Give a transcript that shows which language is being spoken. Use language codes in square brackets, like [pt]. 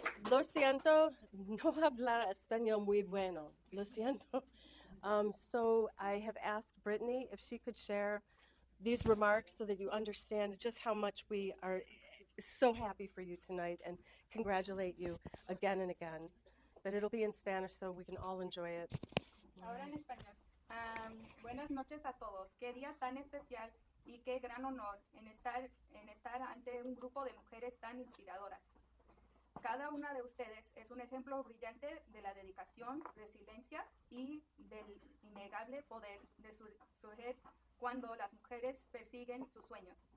[es] Lo siento, no hablar español muy bueno. Lo siento. [en] So I have asked Brittany if she could share these remarks so that you understand just how much we are so happy for you tonight and congratulate you again and again. But it'll be in Spanish so we can all enjoy it. [es] Ahora en español. Buenas noches a todos. Qué día tan especial y qué gran honor en estar ante un grupo de mujeres tan inspiradoras. Cada una de ustedes es un ejemplo brillante de la dedicación, resiliencia y del innegable poder de surgir cuando las mujeres persiguen sus sueños.